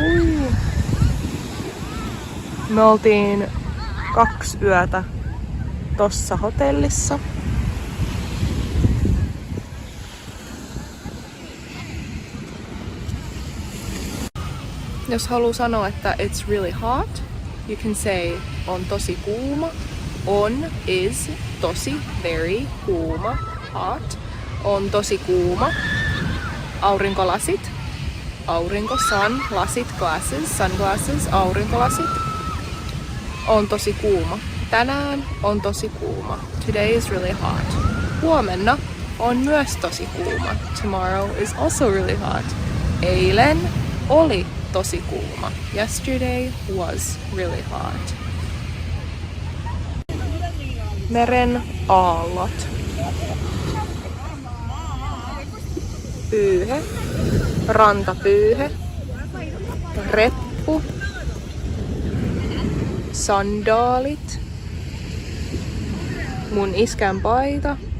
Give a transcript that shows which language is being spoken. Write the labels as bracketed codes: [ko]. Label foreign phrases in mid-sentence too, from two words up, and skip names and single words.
[fi] Me oltiin 2 yötä tossa hotellissa. Jos haluaa sanoa, että [en] it's really hot, you can say [fi] on tosi kuuma. On is tosi, very, kuuma, hot. On tosi kuuma. Aurinkolasit. Aurinko, sun, lasit, glasses, sunglasses, aurinkolasit. On tosi kuuma. Tänään on tosi kuuma. [en] Today is really hot. [fi] Huomenna on myös tosi kuuma. [en] Tomorrow is also really hot. [fi] Eilen oli tosi kuuma. [en] Yesterday was really hot. [fi] Meren aallot. Pyyhe. Rantapyyhe. Reppu. Sandaalit. Mun iskän paita.